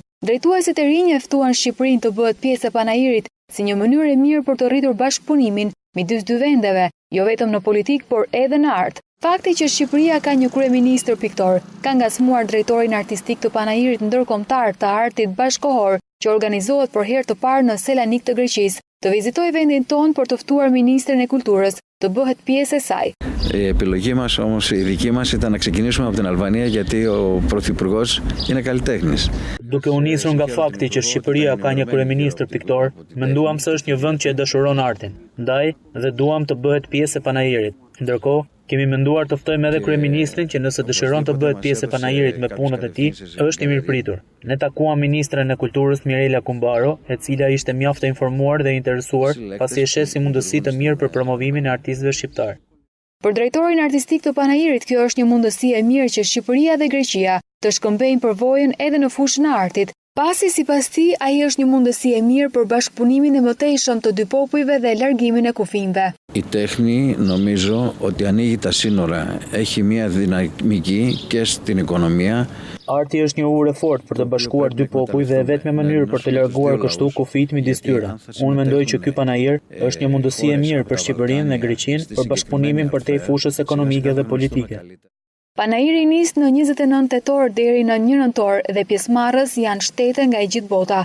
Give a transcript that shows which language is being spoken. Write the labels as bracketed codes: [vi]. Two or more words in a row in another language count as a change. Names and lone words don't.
[sq] Drejtuesit e rinj njoftuan Shqipërinë të bëhet pjesë e panairit si një mënyrë e mirë për të rritur bashkëpunimin midis dy vendeve, jo vetëm në politikë por edhe në art. Fakti që Shqipëria ka një kryeministër piktor ka ngacmuar drejtorin artistik të panairit ndërkombëtar të artit bashkëkohor që organizohet për herë të parë në Selanik të Greqisë, të vizitoj vendin tonë për të ftuar ministrin e kulturës të bëhet pjesë e saj. [el] Η επιλογή μας όμως, η δική μας, ήταν να ξεκινήσουμε από την Αλβανία γιατί ο Πρωθυπουργός είναι καλλιτέχνης. [sq] Duke u nisur nga fakti që Shqipëria ka një kryeministër piktor, menduam se është një vend që e dëshiron artin. Ndaj dhe duam të bëhet pjesë e panairit. Ndërkohë, kemi menduar të ftojmë edhe kryeministrin që nëse dëshiron të bëhet pjesë e panairit me punët e tij, është i mirëpritur. Ne takuam ministren e kulturës Mirela Kumbaro, e cila ishte mjaft e informuar dhe interesuar, pasi e sheh si mundësi të mirë për promovimin e artistëve shqiptar. Për drejtorin artistik të panairit, kjo është një mundësi e mirë që Shqipëria dhe Greqia të shkëmbejnë përvojën edhe në fushën e artit. Pasi sipas tij, ai është një mundësi e mirë për bashkëpunimin e mëtejshëm të dy popujve dhe largimin e kufijve. [el] Η τέχνη νομίζω ότι ανοίγει τα σύνορα. Έχει μια δυναμική και στην οικονομία. [sq] Arti është një urë e fortë për të bashkuar dy popuj dhe e vetme mënyrë për të larguar kështu kufijt midis tyre. Unë mendoj që ky panair është një mundësi e mirë për Shqipërinë dhe Greqinë për bashkëpunimin përtej fushës ekonomike dhe politike. Panairi nis në 29 tetor deri në 1 nëntor dhe pjesëmarrës janë shtete nga e gjithë bota.